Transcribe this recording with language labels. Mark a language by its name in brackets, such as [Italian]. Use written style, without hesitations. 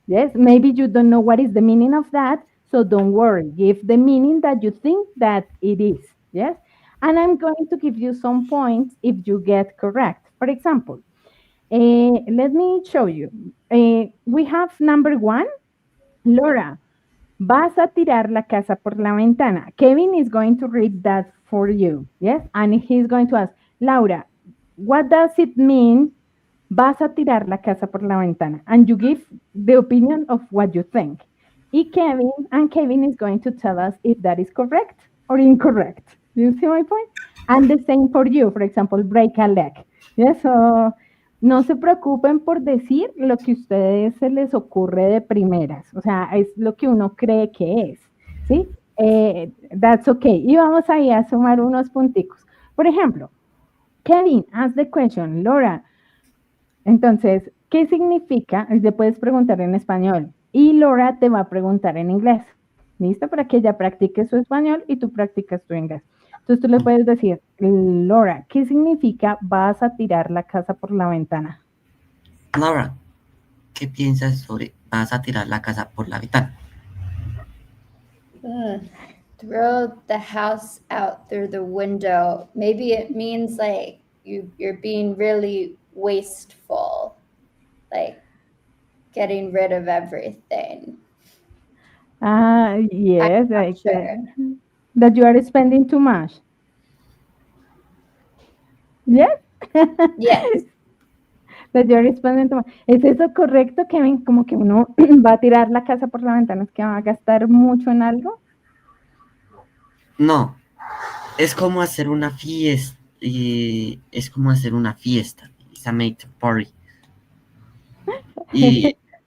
[English] Yes, maybe you don't know what is the meaning of that, so don't worry. Give the meaning that you think that it is. Yes, and I'm going to give you some points if you get correct. For example, let me show you. We have number one, Laura. [Spanish] Vas a tirar la casa por la ventana. [English] Kevin is going to read that for you. Yes. And he's going to ask, Laura, what does it mean? [Spanish] Vas a tirar la casa por la ventana. [English] And you give the opinion of what you think. And Kevin is going to tell us if that is correct or incorrect. Do you see my point? And the same for you. For example, break a leg. Yes. [Spanish] So no se preocupen por decir lo que a ustedes se les ocurre de primeras, o sea, es lo que uno cree que es, ¿sí? [English] That's okay. [Spanish] Y vamos ahí a sumar unos punticos. Por ejemplo, Kevin, [English] ask the question, [Spanish] Laura. Entonces, ¿qué significa? Le puedes preguntar en español y Laura te va a preguntar en inglés. ¿Listo? Para que ella practique su español y tú practicas tu inglés. Entonces tú le puedes decir, Laura, ¿qué significa vas a tirar la casa por la ventana? Laura, ¿qué piensas sobre vas a tirar la casa por la ventana? Ugh. [English] Throw the house out through the window. Maybe it means like you're being really wasteful, like getting rid of everything. I'm Yes, not like sure. that you are spending too much. Yes. Yes. That you are spending too much. [Spanish] ¿Es eso correcto, Kevin? Como que uno va a tirar la casa por la ventana, es que va a gastar mucho en algo. No, es como hacer una fiesta. Es como hacer una fiesta. [English] It's a make party. Y